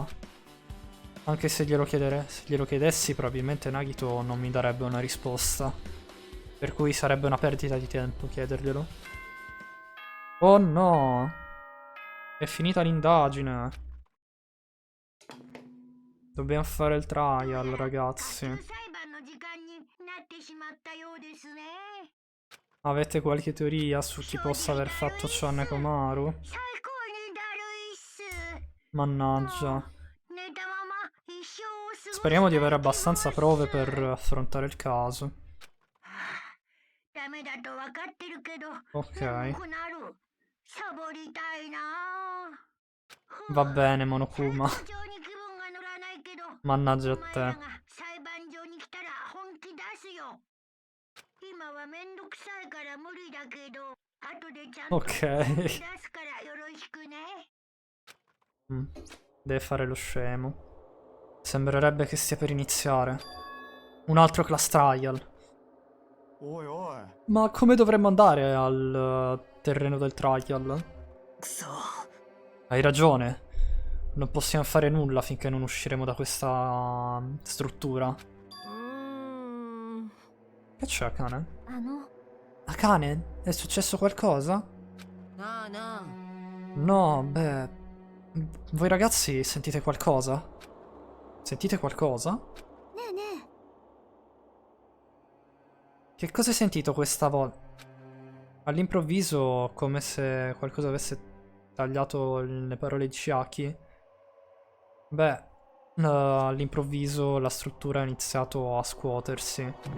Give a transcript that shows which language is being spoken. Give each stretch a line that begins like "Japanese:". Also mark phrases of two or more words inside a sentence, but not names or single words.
Italian: Anche se glielo chiedessi, probabilmente Nagito non mi darebbe una risposta. Per cui sarebbe una perdita di tempo chiederglielo. Oh no! È finita l'indagine. Dobbiamo fare il trial, ragazzi.
Japanese: 裁判の時間になってしまったようですね。
Italian: Avete qualche teoria su chi possa aver fatto ciò a Nekomaru?
Japanese: 最高にだるいっす。
Italian: Mannaggia.
Japanese: 寝たまま一生を過ごす
Italian: Speriamo di avere abbastanza prove per affrontare il caso.
Japanese: ダメだと分かってるけど、
Italian: Ok.
Japanese: 眠くなる。サボりたいな。
Italian: Va bene, Monokuma.
Japanese: 裁判場に気分が乗らないけど、
Italian: Mannaggia
Japanese: お
Italian: a
Japanese: 前
Italian: te.
Japanese: らが裁判場に来たら本気出すよ。今はめんどくさいから無理だけど、後でちゃんと
Italian: Ok.
Japanese: 本気出すからよろしくね。
Italian: Deve fare lo scemo. Sembrerebbe che stia per iniziare. Un altro
English: class trial.
Japanese: おいおい
Italian: Ma come dovremmo andare al terreno del trial?
Japanese: くそ
Italian: Hai ragione. Non possiamo fare nulla finché non usciremo da questa struttura.
Japanese: うーん
Italian: Che c'è, Akane?
Japanese: あの
Italian: Akane? È successo qualcosa?
Japanese: なあなあ
Italian: No, beh... Voi ragazzi sentite qualcosa? Sentite qualcosa?
Japanese: ねえねえ
Italian: Che cosa hai sentito questa volta? All'improvviso, come se qualcosa avesse tagliato le parole di Chiaki. Beh, all'improvviso la struttura ha iniziato a scuotersi.